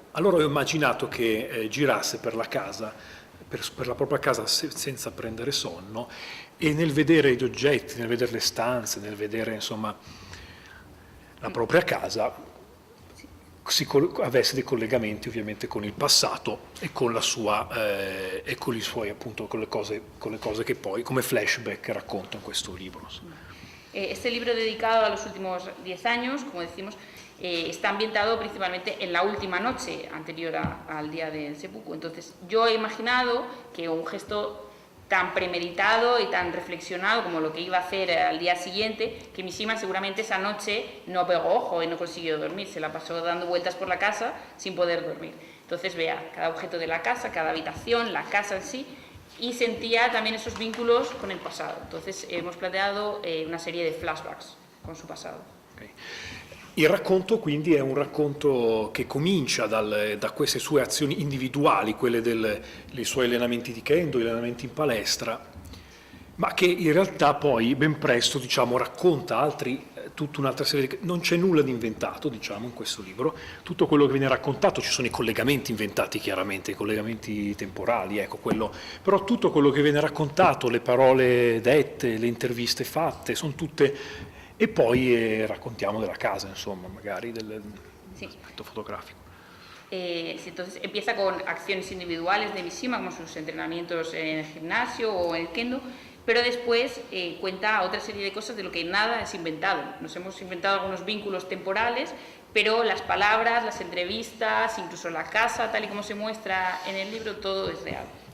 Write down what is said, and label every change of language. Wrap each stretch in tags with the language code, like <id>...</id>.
<it>Allora ho immaginato che girasse per la casa, per la propria casa senza prendere sonno, e nel vedere gli oggetti, nel vedere le stanze, nel vedere, insomma, la propria casa, avesse dei collegamenti ovviamente con il passato e con la sua e con i suoi, appunto, con le cose che poi come flashback racconta in questo libro.</it> <es>Este libro dedicado a los últimos 10 años, como decimos, está ambientado principalmente en la última noche anterior al día del seppuku. Entonces yo he imaginado que un gesto tan premeditado y tan reflexionado como lo que iba a hacer al día siguiente, que Mishima seguramente esa noche no pegó ojo y no consiguió dormir, se la pasó dando vueltas por la casa sin poder dormir. Entonces vea cada objeto de la casa, cada habitación, la casa en sí, y sentía también esos vínculos con el pasado. Entonces hemos planteado una serie de flashbacks con su pasado. Okay.</es> <it>Il racconto quindi è un racconto che comincia da queste sue azioni individuali, quelle dei suoi allenamenti di kendo, gli allenamenti in palestra, ma che in realtà poi ben presto, diciamo, racconta tutta un'altra serie di... Non c'è nulla di inventato, diciamo, in questo libro. Tutto quello che viene raccontato, ci sono i collegamenti inventati chiaramente, i collegamenti temporali, ecco, però tutto quello che viene raccontato, le parole dette, le interviste fatte, sono tutte... E poi raccontiamo della casa, insomma, magari dell'aspetto fotografico.</it> <es>Sí, entonces empieza con acciones individuales de Mishima, como sus entrenamientos en el gimnasio o en el kendo, pero después cuenta otra serie de cosas de lo que nada es inventado. Nos hemos inventado algunos vínculos temporales, pero las palabras, las entrevistas, incluso la casa, tal y como se muestra en el libro, todo es real.</es>